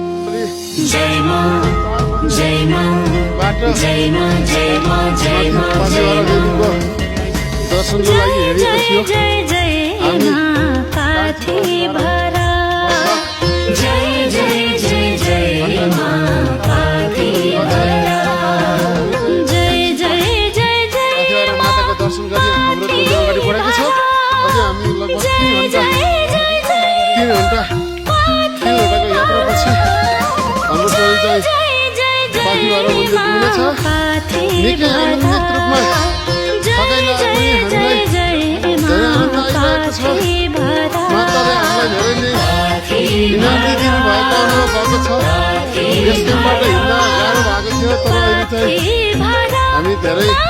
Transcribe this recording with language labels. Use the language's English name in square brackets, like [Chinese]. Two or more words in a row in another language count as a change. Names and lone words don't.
[Nepali] जय मां जय मां जय मां जय मां जय मां दर्शनको लागि हेरेको थियो जय जय मां काठी भरा जय जय जय जय मां काठी भरा जय जय जय जय माताको दर्शन गरी हाम्रो टोली अगाडि बढेको छ अझै हामी लगभग 3 घण्टाको यात्रापछि हाम्रो टोली चाहिँ काठी भएर मन्दिर पुग्नेछ निकै आनन्दित रूपमा थकाइ लागे पनि हामीलाई धेरै आनन्द आइरहेको छ माताले हामीलाई धेरै नै इनाम दिनुभएको अनुभव भएको छ यस दिनबाट हिँड्न गाह्रो भएको थियो तर अहिले चाहिँ हामी धेरै